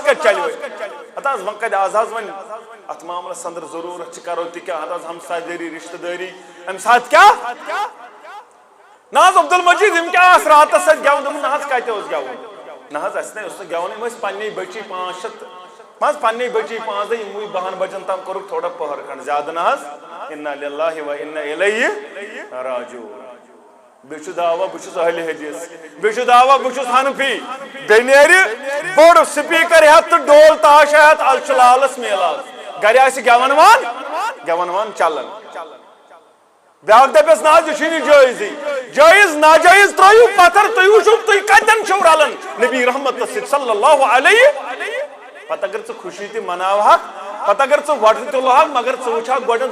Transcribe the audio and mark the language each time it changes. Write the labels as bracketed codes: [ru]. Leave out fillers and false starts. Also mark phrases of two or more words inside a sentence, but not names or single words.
[ks] کتہِ چلیو ہتہٕ حظ وۄنۍ کتہِ آز حظ وۄنۍ اتھ معاملس اندر ضروٗرت چھِ کرو تہِ کیٛاہ ہتہٕ حظ ہمساے دٲری رشتہٕ دٲری امہِ ساتہٕ کیٛاہ نہ حظ عبدالمجیٖد یِم کیٛاہ آسہٕ راتس سۭتۍ گٮ۪وُن دوٚپُن نہ حظ کتہِ اوس گٮ۪وُن نہ حظ اسہِ نَے اوس نہٕ گٮ۪وُن یِم ٲسۍ پننی بچی 500 مز پننی بچی 5 دۄہ یِموٕے 12 بجن تام کوٚرُکھ تھوڑا پٔہر کھنڈ زیادٕ نہ حظ [ar] اِنّا لِلّٰہِ و اِنّا اِلَیہِ راجعوٗن [ks] بیٚیہِ چھُ دعوا بہٕ چھُس اہلِ حدیث بیٚیہِ چھُ دعوا بہٕ چھُس حنفی بیٚیہِ نیرِ بوٚڑ سپیٖکر ہٮ۪تھ تہٕ ڈول تاش ہٮ۪تھ آز چھُ لالس میلاد گرِ آسہِ گٮ۪ون وان چلان بیاکھ دپٮ۪س نہ حظ یہِ چھُنہٕ جٲیزٕے جٲیز ناجٲیز ترٲیِو پتھر تُہۍ وٕچھِو تُہۍ کتٮ۪ن چھِو رلان نبی رحمتس سۭتۍ [ar] صلی اللہ علیہ [ks] پتہٕ اگر ژٕ خوشی تہِ مناوہکھ پتہٕ اگر ژٕ وۄٹہٕ تُلہکھ مگر ژٕ وٕچھکھ گۄڈنٮ۪تھ